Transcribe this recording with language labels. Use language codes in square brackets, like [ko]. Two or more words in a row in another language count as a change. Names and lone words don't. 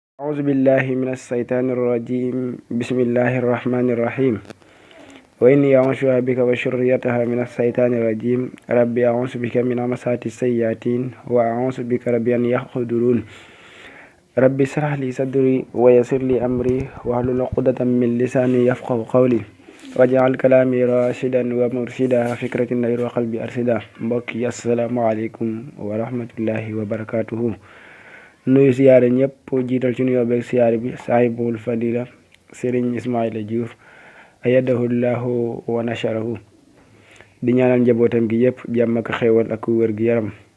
[ar] أعوذ بالله من الشيطان الرجيم بسم الله الرحمن الرحيم وإني أعوذ بك وذريتها من الشيطان الرجيم ربي أعوذ بك من همزات الشياطين وأعوذ بك ربي أن يحضرون ربي اشرح لي صدري ويسر لي أمري واحلل عقدة من لساني يفقهوا قولي واجعل كلامي راشدا ومرشدا فكرة نير وقلبي أرشدا [wo] mbokk yi [ar] السلام عليكم ورحمة الله وبركاته [wo] nuyu siyaare ñëpp jiital ci nuyoo beeg siyaare bi [ar] صاحب الفضيلة [wo] Serigne Ismaïla Diouf [ar] أيده الله ونشره [wo] di ñaanal njabootam gi yëpp jàmm ak xéewal ak wér gi yaram